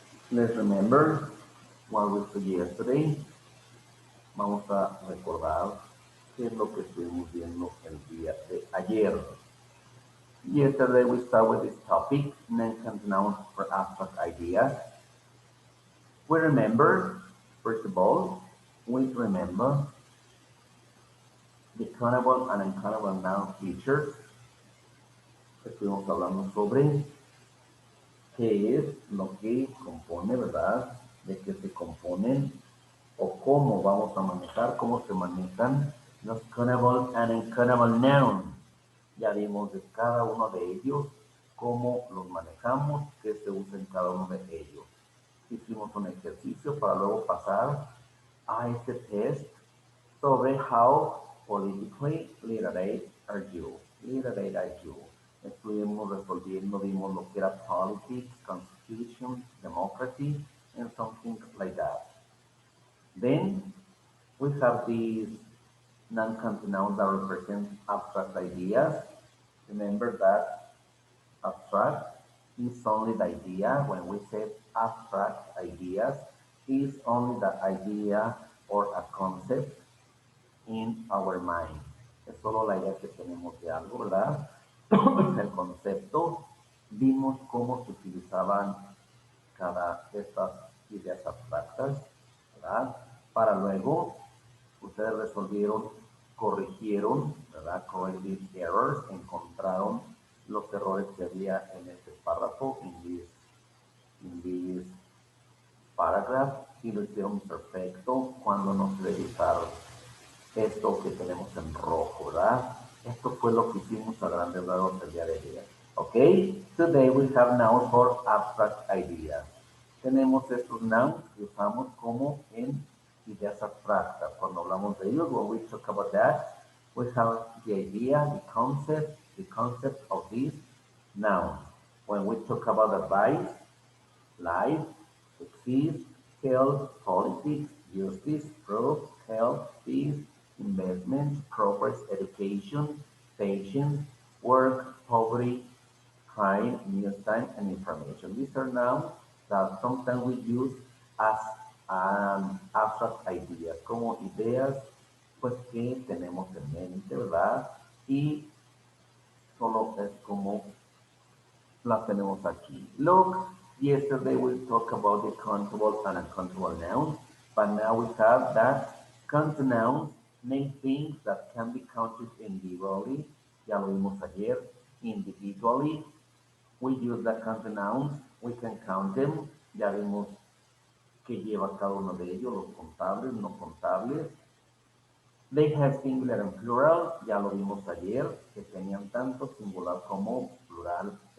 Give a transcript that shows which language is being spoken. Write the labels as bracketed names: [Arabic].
[English] Let's remember what we said yesterday. [Spanish] Vamos a recordar qué es lo que estuvimos viendo el día de ayer. [English] Yesterday we start with this topic, non-consonant nouns for abstract ideas. We remember, first of all, we remember the countable and uncountable noun features. [Spanish] Estuvimos hablando sobre qué es lo que compone, ¿verdad? De qué se componen o cómo vamos a manejar, cómo se manejan los [English] countable and uncountable nouns. [Spanish] Ya vimos de cada uno de ellos, cómo los manejamos, qué se usa en cada uno de ellos. Hicimos un ejercicio para luego pasar a este test sobre [English] how politically literate are you. [Spanish] Literate are you. Estuvimos resolviendo, vimos lo que era [English] politics, constitution, democracy, and something like that. Then we have these non-country nouns that represent abstract ideas. Remember that abstract is only the idea. When we say abstract ideas, is only the idea or a concept in our mind. [Spanish] Es solo la idea que tenemos de algo, ¿verdad? El concepto. Vimos cómo se utilizaban cada de estas ideas abstractas, ¿verdad? Para luego ustedes resolvieron, corrigieron, ¿verdad? [English] Corrected errors, [Spanish] encontraron los errores que había en este párrafo, [English] in this paragraph, [Spanish] y lo hicieron perfecto cuando nos revisaron esto que tenemos en rojo, ¿verdad? Esto fue lo que hicimos a grandes rasgos el día de ayer. ¿Ok? [English] Today we have nouns for abstract ideas. [Spanish] Tenemos estos nouns que usamos como en ideas abstractas. Cuando hablamos de ellos, [English] when we talk about that, we have the idea, the concept of this noun. When we talk about advice, life, success, health, politics, justice, growth, health, peace, investment, progress, education, patience, work, poverty, crime, news time, and information. These are nouns that sometimes we use as abstract ideas, [Spanish] como ideas pues que tenemos en mente, ¿verdad? Y solo es como las tenemos aquí. [English] Look, yesterday we talked about the countable and uncountable nouns, but now we have that countable nouns mean things that can be counted individually. [Spanish] Ya lo vimos ayer. [English] Individually, we use the countable nouns. We can count them. [Spanish] Ya vimos que lleva cada uno de ellos, los contables, no contables. [English] They have singular and plural, [Spanish] ya lo vimos ayer, que tenían tanto singular como plural.